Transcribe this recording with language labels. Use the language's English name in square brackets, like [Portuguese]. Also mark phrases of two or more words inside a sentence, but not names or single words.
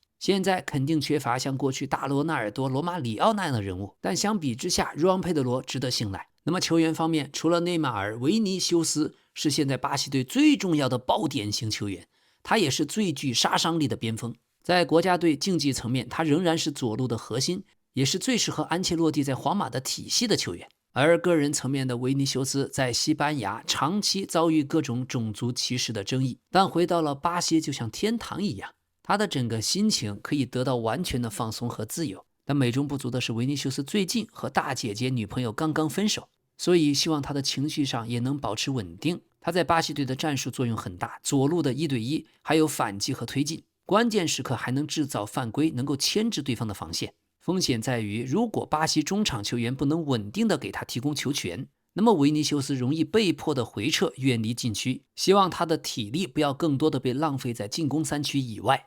[Chinese] 現在肯定缺乏像過去大羅納爾多、羅馬里奧那樣的人物，但相比之下，若昂佩德羅值得信賴。那麼球員方面，除了內馬爾，維尼修斯是現在巴西隊最重要的爆點型球員，他也是最具殺傷力的邊鋒。在國家隊競技層面，他仍然是左路的核心，也是最適合安切洛蒂在皇馬的體系的球員。而個人層面的維尼修斯在西班牙長期遭遇各種種族歧視的爭議，但回到了巴西就像天堂一樣。他的整個心情可以得到完全的放鬆和自由，但美中不足的是，維尼修斯最近和大姐姐女朋友剛剛分手，所以希望他的情緒上也能保持穩定。他在巴西隊的戰術作用很大，左路的1 對1，還有反擊和推進，關鍵時刻還能制造犯規，能夠牽制對方的防線。風險在於，如果巴西中場球員不能穩定的給他提供球權，那麼維尼修斯容易被迫的回撤，遠離禁區。希望他的體力不要更多的被浪費在進攻3區以外。